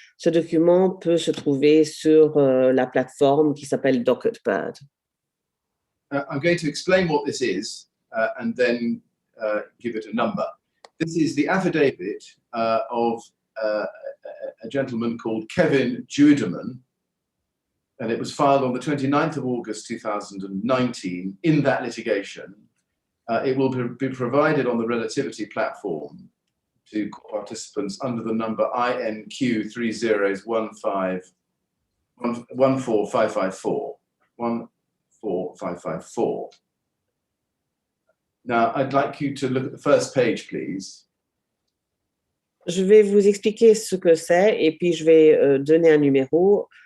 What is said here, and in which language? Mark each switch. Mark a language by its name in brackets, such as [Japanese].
[French] Ce document peut se trouver sur la plateforme qui s'appelle DocketBird. [English] I'm going to explain what this is and then give it a number. This is the affidavit of a gentleman called Kevin Judeman, and it was filed on the 29th of August 2019 in that litigation. It will be provided on the Relativity platform to participants under the number INQ 14554. 14554. Now, I'd like you to look at the first page, please. [French] Je vais vous expliquer ce que c'est et puis je vais donner un numéro.